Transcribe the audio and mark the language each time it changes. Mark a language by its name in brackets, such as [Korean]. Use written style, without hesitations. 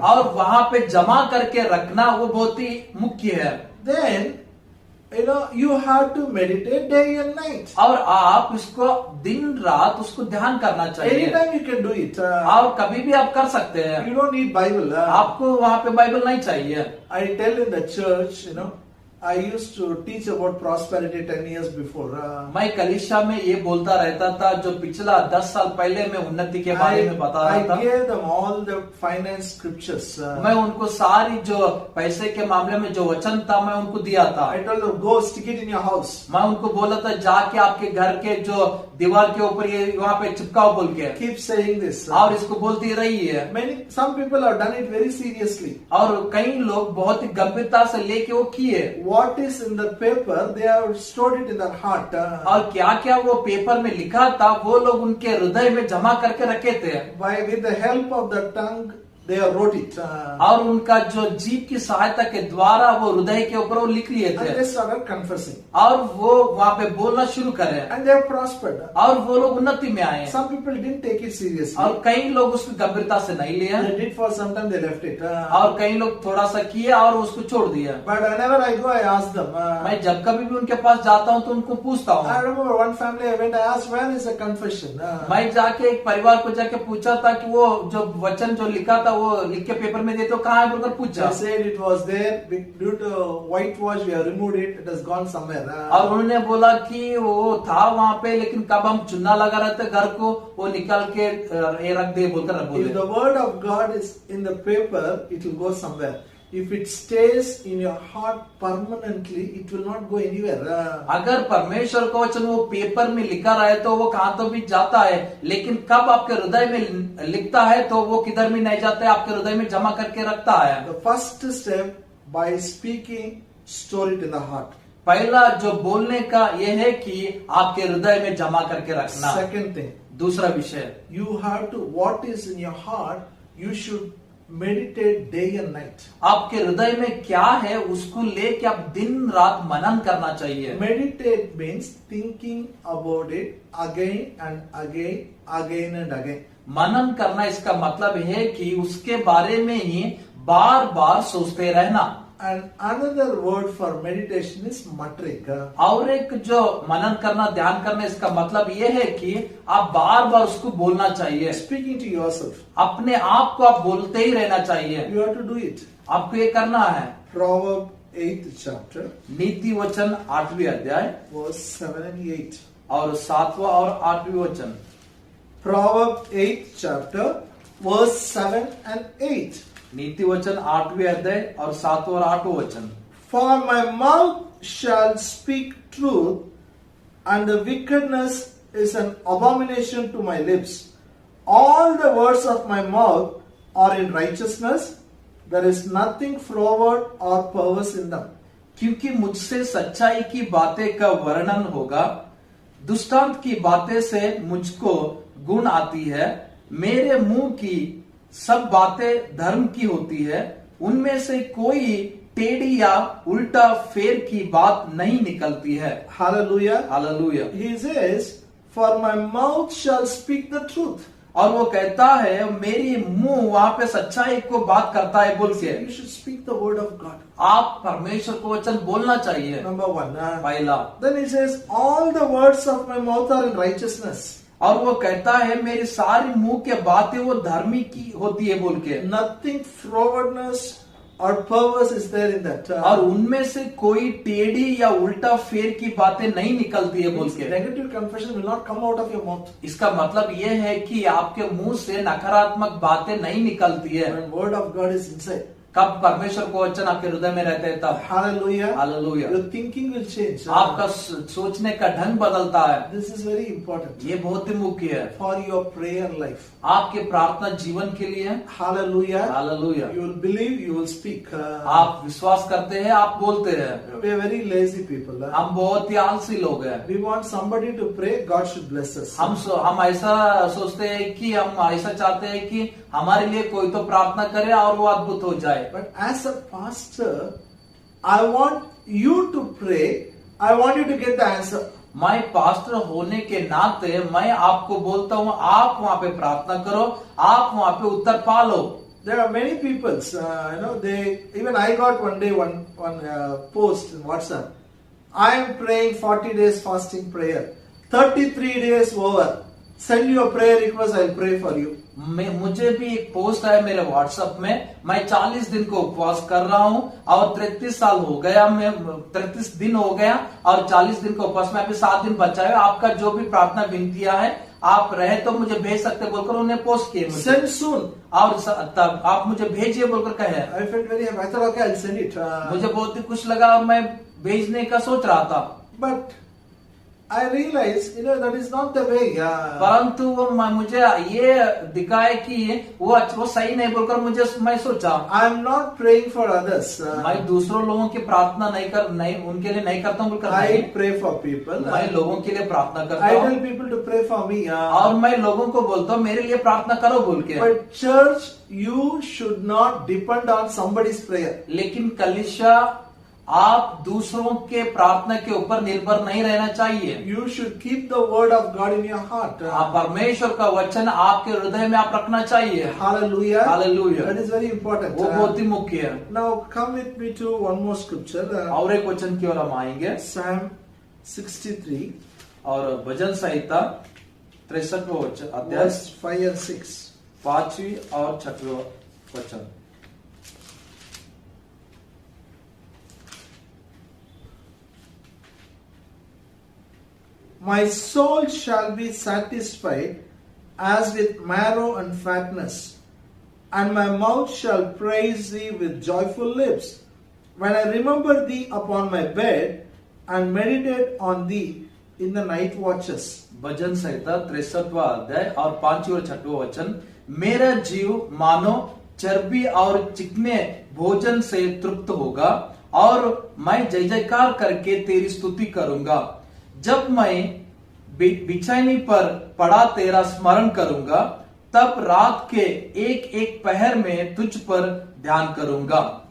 [Hindi] और वहां पे जमा करके रखना वो बहुत ही मुख्य है। [English] Then, you have to meditate day and night. [Hindi] और आप इसको दिन रात उसको ध्यान करना चाहिए। [English] Anytime you can do it. [Hindi] और कभी भी आप कर सकते हैं। [English] You don't need Bible. [Hindi] आपको वहां पे बाइबल नहीं चाहिए। [English] I tell in the church, I used to teach about prosperity 10 years before. [Hindi] मैं कलीसिया में ये बोलता रहता था, जो पिछला 10 साल पहले मैं उन्नति के बारे में बता रहा था। [English] I gave them all the finance scriptures. [Hindi] मैं उनको सारी जो पैसे के मामले में जो वचन था मैं उनको दिया था। [English] I told them, go stick it in your house. [Hindi] मैं उनको बोला था जाके आपके घर के जो दीवार के ऊपर ये वहाँ पे चिपकाओ बोल के। [English] Keep saying this. [Hindi] और इसको बोलती रही है। [English] Some people have done it very seriously. [Hindi] और कई लोग बहुत ही गंभीरता से लेके वो किए। [English] What is in the paper, they have stored it in their heart. [Hindi] और क्या क्या वो पेपर में लिखा था वो लोग उनके हृदय में जमा करके रखे थे। [English] With the help of the tongue, they have wrote it. [Hindi] और उनका जो जीभ की सहायता के द्वारा वो हृदय के ऊपर वो लिख लिए थे। [English] And they started confessing. [Hindi] और वो वहाँ पे बोलना शुरू करे। [English] And they have prospered. [Hindi] और वो लोग उन्नति में आए। [English] Some people didn't take it seriously. [Hindi] और कई लोग उसको गंभीरता से नहीं लिए। [English] They did for some time, they left it. [Hindi] और कई लोग थोड़ा सा किए और उसको छोड़ दिया। [English] But whenever I go, I ask them. [Hindi] मैं जब कभी भी उनके पास जाता हूँ तो उनको पूछता हूँ। [English] I remember one family I went, I asked, where is the confession? [Hindi] मैं जाके एक परिवार को जाके पूछा था कि वो जो वचन जो लिखा था वो लिख के पेपर में देते हो कहाँ है बोलकर पूछा। [English] They said it was there, due to whitewash we have removed it, it has gone somewhere. [Hindi] और उन्होंने बोला कि वो था वहाँ पे, लेकिन कब हम चुना लगा रहे थे घर को वो निकाल के ये रख दे बोलकर बोले। [English] If the word of God is in the paper, it will go somewhere. If it stays in your heart permanently, it will not go anywhere. [Hindi] अगर परमेश्वर का वचन वो पेपर में लिखा रहे तो वो कहाँ तो भी जाता है, लेकिन कब आपके हृदय में लिखता है तो वो किधर भी नहीं जाता है, आपके हृदय में जमा करके रखता है। [English] The first step, by speaking, store it in the heart. [Hindi] पहला जो बोलने का ये है कि आपके हृदय में जमा करके रखना। [English] Second thing, [Hindi] दूसरा विषय, [English] you have to, what is in your heart, you should meditate day and night. [Hindi] आपके हृदय में क्या है उसको लेके आप दिन रात मनन करना चाहिए। [English] Meditate means thinking about it again and again, again and again. [Hindi] मनन करना इसका मतलब है कि उसके बारे में ही बार बार सोचते रहना। [English] And another word for meditation is muttering. [Hindi] और एक जो मनन करना, ध्यान करना, इसका मतलब ये है कि आप बार बार उसको बोलना चाहिए। [English] Speaking to yourself. [Hindi] अपने आप को आप बोलते ही रहना चाहिए। [English] You have to do it. [Hindi] आपको ये करना है। [English] Proverbs 8th chapter, [Hindi] नीति वचन 8वीं अध्याय [English] verse 7 and 8. [Hindi] और 7वां और 8वीं वचन। [English] Proverbs 8th chapter, verse 7 and 8. [Hindi] नीति वचन 8वीं अध्याय और 7वां और 8वां वचन। [English] For my mouth shall speak truth, and the wickedness is an abomination to my lips. All the words of my mouth are in righteousness. There is nothing froward or perverse in them. [Hindi] क्योंकि मुझसे सच्चाई की बातें का वर्णन होगा, दुष्टांत की बातें से मुझको गुण आती है। मेरे मुंह की सब बातें धर्म की होती है, उनमें से कोई टेढ़ी या उल्टा फेर की बात नहीं निकलती है। Hallelujah. Hallelujah. [English] He says, for my mouth shall speak the truth. [Hindi] और वो कहता है मेरी मुंह वहां पे सच्चाई को बात करता है बोल के। [English] You should speak the word of God. [Hindi] आप परमेश्वर को वचन बोलना चाहिए। [English] Number one. [Hindi] पहला। [English] Then he says, all the words of my mouth are in righteousness. [Hindi] और वो कहता है मेरी सारी मुंह के बातें वो धर्मी की होती है बोल के। [English] Nothing frowardness or perverse is there in that. [Hindi] और उनमें से कोई टेढ़ी या उल्टा फेर की बातें नहीं निकलती है बोल के। [English] Negative confession will not come out of your mouth. [Hindi] इसका मतलब ये है कि आपके मुंह से नकारात्मक बातें नहीं निकलती है। [English] When word of God is inside. [Hindi] कब परमेश्वर को वचन आपके हृदय में रहते हैं तब। Hallelujah. Hallelujah. [English] Your thinking will change. [Hindi] आपका सोचने का ढंग बदलता है। [English] This is very important. [Hindi] ये बहुत ही मुख्य है [English] For your prayer life. [Hindi] आपके प्रार्थना जीवन के लिए। Hallelujah. Hallelujah. [English] You will believe, you will speak. [Hindi] आप विश्वास करते हैं, आप बोलते हैं। [English] We are very lazy people. [Hindi] हम बहुत ही आलसी लोग हैं। [English] We want somebody to pray, God should bless us. [Hindi] हम ऐसा सोचते हैं कि हम ऐसा चाहते हैं कि हमारे लिए कोई तो प्रार्थना करे और वो अद्भुत हो जाए। जाए। [English] But as a pastor, I want you to pray. I want you to get the answer. [Hindi] मैं पास्टर होने के नाते मैं आपको बोलता हूँ, आप वहां पे प्रार्थना करो, आप वहां पे उत्तर पा लो। [English] There are many people, even I got one day one post in WhatsApp. I am praying 40 days fasting prayer. 33 days over. Send your prayer request, I'll pray for you. [Hindi] मुझे भी एक पोस्ट आया मेरे व्हाट्सएप में, मैं 40 दिन को उपवास कर रहा हूँ और 33 साल हो गया, मैं 33 दिन हो गया और 40 दिन का उपवास में अभी 7 दिन बचा है। आपका जो भी प्रार्थना विनतियां है आप रहे तो मुझे भेज सकते बोलकर उन्हें पोस्ट किए मुझे। [English] Send soon. [Hindi] और तब आप मुझे भेजिए बोलकर कहे। [English] I felt very happy. I thought, okay, I'll send it. [Hindi] मुझे बहुत ही खुश लगा और मैं भेजने का सोच रहा था, [English] But I realized, that is not the way. [Hindi] परंतु वो मुझे ये दिखाए कि वो सही नहीं बोलकर मैं सोचा [English] I am not praying for others. [Hindi] मैं दूसरों लोगों की प्रार्थना नहीं उनके लिए नहीं करता हूँ बोलकर [English] I [Hindi] नहीं, [English] pray for people. [Hindi] मैं लोगों के लिए प्रार्थना करता [English] I [Hindi] हूँ [English] tell people to pray for me. [Hindi] और मैं लोगों को बोलता हूँ मेरे लिए प्रार्थना करो बोल के। [English] But church, you should not depend on somebody's prayer. [Hindi] लेकिन कलीसिया आप दूसरों के प्रार्थना के ऊपर निर्भर नहीं रहना चाहिए। [English] You should keep the word of God in your heart. [Hindi] आप परमेश्वर का वचन आपके हृदय में आप रखना चाहिए। Hallelujah. Hallelujah. [English] That is very important. [Hindi] वो बहुत ही मुख्य है। [English] Now come with me to one more scripture. [Hindi] और एक वचन की ओर हम आएंगे, [English] Psalm 63, [Hindi] और भजन संहिता 63 अध्याय [English] verse 5 and 6. [Hindi] 5वीं और 6वां वचन। [English] My soul shall be satisfied as with marrow and fatness, and my mouth shall praise thee with joyful lips. When I remember thee upon my bed and meditate on thee in the night watches. [Hindi] भजन संहिता 63वां अध्याय और 5वीं और 6वां वचन। मेरा जीव मानो चर्बी और चिकने भोजन से तृप्त होगा और मैं जय जयकार करके तेरी स्तुति करूंगा। जब मैं बिछाई पर पड़ा तेरा स्मरण करूंगा, तब रात के एक एक पहर में तुझ पर ध्यान करूंगा।